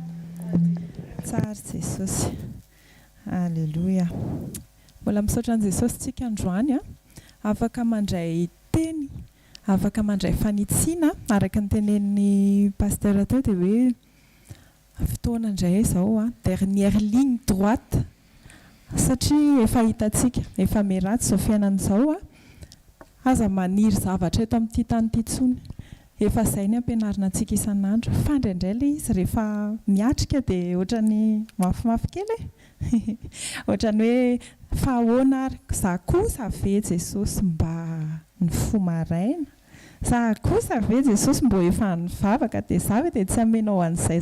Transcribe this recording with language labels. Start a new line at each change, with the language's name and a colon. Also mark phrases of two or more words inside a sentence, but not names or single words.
Malagasy: Tsara Jesosy. Alléluia. Mbola misaotra an' Jesosy tsika androany afaka mandray teny afaka mandray fanitsiana araka ny tenen'ny pasteur teo dia hoe fotoana indray izao
French: dernière ligne droite
Malagasy: satria efa hitantsika efa meratsy izao fiainan'izao aza maniry zavatra eto amin'ity tany ity tsony efa izay ny ampianarina antsika isan'andro fa indraindray ilay izy rehefa miatrika dia ohatrany mafimafy kely ohatrany hoe fa ahoana ary za kosa ve Jesosy mba ny fo maraina za kosa ve Jesosy mbo efa nivavaka dia za ve dia tsy amenao an'izay